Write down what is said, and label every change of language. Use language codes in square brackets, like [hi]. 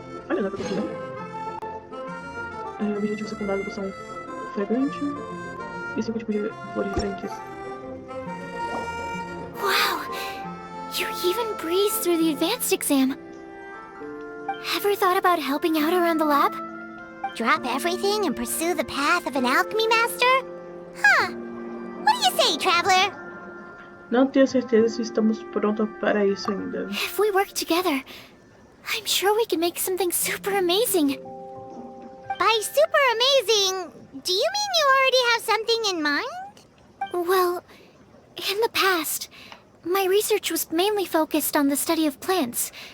[pt] Olha, dá pra conseguir. Objetivo secundário da poção fragrante e 5 tipos de flores diferentes. [en] Wow! You even breezed through the advanced exam. Ever thought about helping out around the lab? Drop everything and pursue the path of an alchemy master? Huh. What do you say, traveler? [pt] Não tenho certeza se estamos prontos para isso ainda. [en] If we work together, I'm sure we can make something super amazing. By super amazing, do you mean you already have something in mind? Well, in the past, my research was mainly focused on the study of plants.